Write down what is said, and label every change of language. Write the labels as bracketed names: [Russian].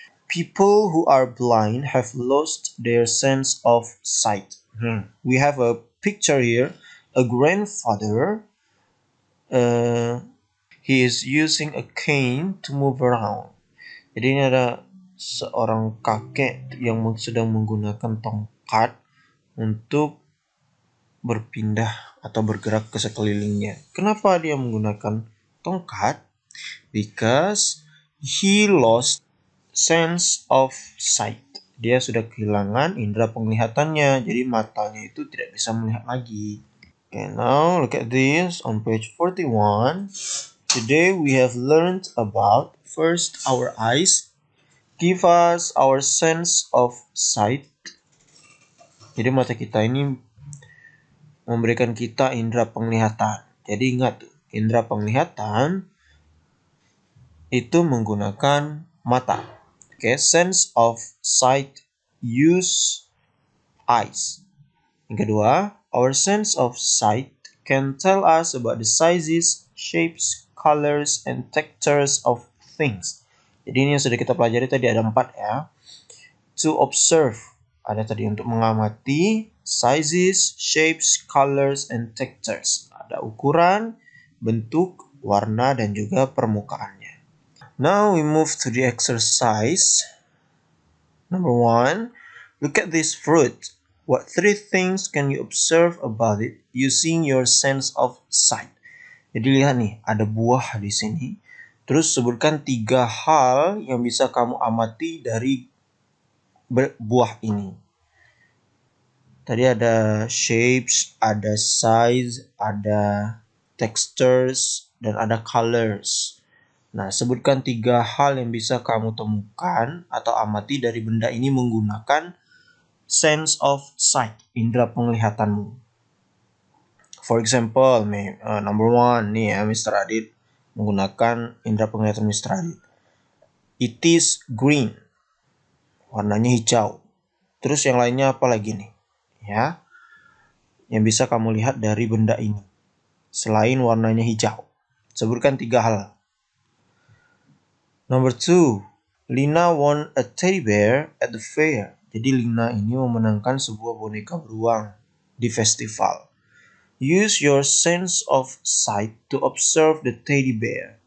[English] People who are blind have lost their sense of sight. We have a picture here. A grandfather, he is using a cane to move around. [Indonesian] Jadi ini ada seorang kakek yang sedang menggunakan tongkat untuk berpindah atau bergerak ke sekelilingnya. Kenapa dia menggunakan tongkat? [English] Because he lost sense of sight. [Indonesian] Dia sudah kehilangan indera penglihatannya, jadi matanya itu tidak bisa melihat lagi. [English] Okay, now look at this on page 41. Today we have learned about first our eyes give us our sense of sight. [Indonesian] Jadi mata kita ini memberikan kita indera penglihatan. Jadi ingat, indera penglihatan itu menggunakan mata. [English] Okay, sense of sight use eyes. [Indonesian] Yang kedua, [English] our sense of sight can tell us about the sizes, shapes, colors, and textures of things. [Indonesian] Jadi ini yang sudah kita pelajari tadi ada 4 ya. [English] To observe, [Indonesian] ada tadi untuk mengamati, sizes, shapes, colors, and textures. Ada ukuran, bentuk, warna, dan juga permukaannya. [English] Now we move to the exercise. Number 1, look at this fruit. What 3 things can you observe about it using your sense of sight? [Indonesian] Jadi lihat nih, ada buah di sini. Terus sebutkan 3 hal yang bisa kamu amati dari buah ini. Tadi ada shapes, ada size, ada textures, dan ada colors. Nah, sebutkan 3 hal yang bisa kamu temukan atau amati dari benda ini menggunakan sense of sight, indera penglihatanmu. [English] For example, number one [Indonesian] nih ya, Mr. Adit menggunakan indera penglihatan Mr. Adit. [English] It is green, [Indonesian] warnanya hijau. Terus yang lainnya apa lagi nih? Ya, yang bisa kamu lihat dari benda ini selain warnanya hijau. Sebutkan 3 hal. [English] Number 2, Lina won a teddy bear at the fair. [Indonesian] Jadi Lina ini memenangkan sebuah boneka beruang di festival. [English] Use your sense of sight to observe the teddy bear.